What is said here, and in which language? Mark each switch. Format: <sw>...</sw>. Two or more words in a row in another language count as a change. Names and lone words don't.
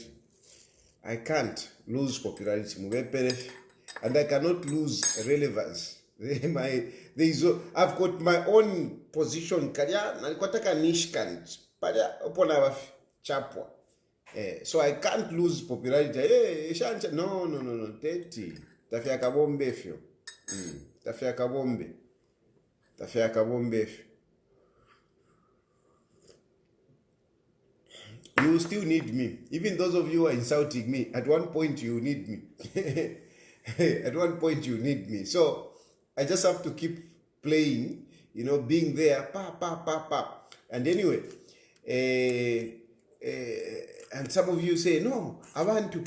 <en>I can't lose popularity. And I cannot lose relevance. I've got my own position. So I can't lose popularity. Hey, no.</en> <bem>Teti. Tafia kabombe fyo. Tafia kabombe fyo.</bem> <en>You still need me. Even those of you who are insulting me, at one point you need me. At one point you need me. So I just have to keep playing, being there. And anyway, and some of you say, no, I want to.</en>